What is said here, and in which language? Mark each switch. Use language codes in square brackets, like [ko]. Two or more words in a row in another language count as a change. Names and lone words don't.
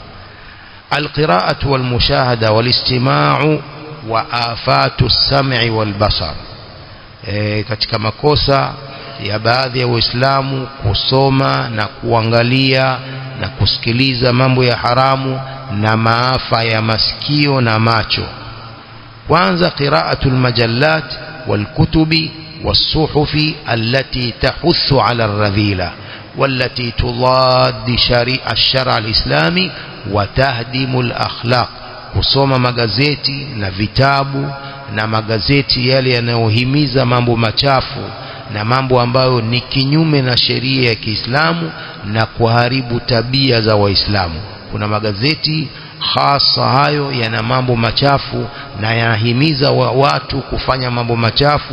[ar] القراءة والمشاهدة والاستماع وآفة السمع والبصر, [sw] katika makosa ya baadhi ya Waislamu kusoma na kuangalia na kusikiliza mambo ya haramu na maafa ya masikio na macho. [ar] Kwanza, قراءة المجلات والكتب والصحف التي تحث على الرذيلة والتي تضاد الشرع الإسلامي وتهدم الأخلاق. [sw] kusoma magazeti na vitabu na magazeti yale yanayohimiza mambo machafu na mambo ambayo ni kinyume na sheria ya Kiislamu na kuharibu tabia za Waislamu. Kuna magazeti hasa hayo yana mambo machafu na yanahimiza watu kufanya mambo machafu.